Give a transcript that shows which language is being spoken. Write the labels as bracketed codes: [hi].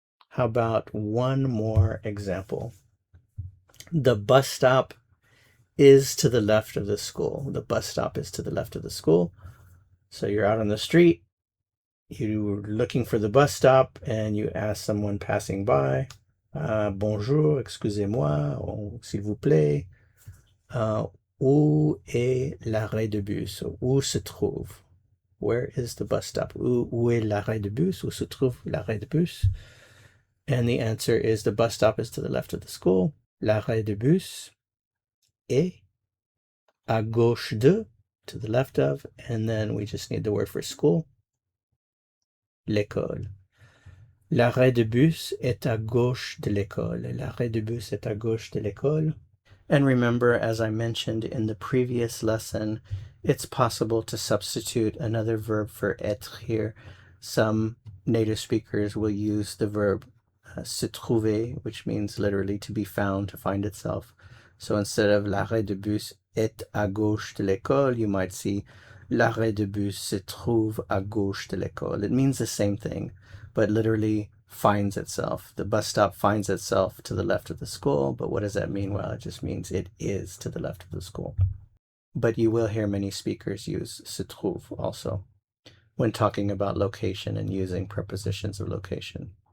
[en] How about one more example? The bus stop is to the left of the school. The bus stop is to the left of the school. So you're out on the street, you're looking for the bus stop, and you ask someone passing by, [fr] bonjour, excusez-moi, ou s'il vous plaît, où est l'arrêt de bus? Où se trouve? [en] Where is the bus stop? [fr] Où est l'arrêt de bus? Où se trouve l'arrêt de bus? [en] And the answer is the bus stop is to the left of the school. [fr] L'arrêt de bus est à gauche de, [en] to the left of, and then we just need the word for school. [fr] L'école. L'arrêt de bus est à gauche de l'école. L'arrêt de bus est à gauche de l'école. [en] And remember, as I mentioned in the previous lesson, it's possible to substitute another verb for être here. Some native speakers will use the verb se trouver, which means literally to be found, to find itself. So instead of [fr] l'arrêt de bus est à gauche de l'école, [en] you might see [fr] l'arrêt de bus se trouve à gauche de l'école. [en] It means the same thing, but literally finds itself. The bus stop finds itself to the left of the school, but what does that mean? Well, it just means it is to the left of the school. But you will hear many speakers use se trouve also when talking about location and using prepositions of location.